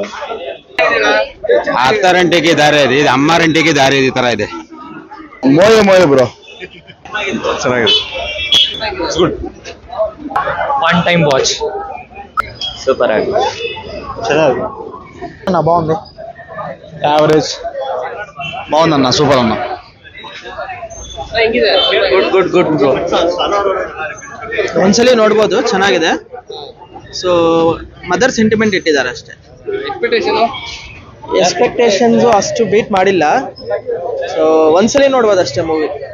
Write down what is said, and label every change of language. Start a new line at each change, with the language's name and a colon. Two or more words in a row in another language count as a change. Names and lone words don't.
Kannada: ಅತ್ತಾರಂಟಿಗೆ ದಾರಿ ಇದೆ ಇದು ಅಮ್ಮಾರಂಟಿಗೆ ದಾರಿ ಇದೆ ತರ ಇದೆ ಮೋಯ ಬ್ರೋ ಚೆನ್ನಾಗಿದೆ
English: good one time watch
Kannada: ಸೂಪರ್ ಆಗಿ ಚೆನ್ನಾಗಿದೆ ಬಾగుంది ಯಾವರೇಜ್
Telugu: బాగుందన్న సూపర్ అన్న
Kannada: ಹೆಂಗಿದೆ
English: good bro
Kannada: ಒಂದ್ಸಲಿ ನೋಡ್ಬೋದು ಚೆನ್ನಾಗಿದೆ ಸೊ
English: mother sentiment
Kannada: ಇಟ್ಟಿದ್ದಾರೆ ಅಷ್ಟೇ ಎಕ್ಸ್ಪೆಕ್ಟೇಷನ್ಸ್ ಅಷ್ಟು ಬೀಟ್ ಮಾಡಿಲ್ಲ ಸೊ ಒಂದ್ಸಲಿ ನೋಡ್ಬೋದು ಅಷ್ಟೇ ಮೂವಿ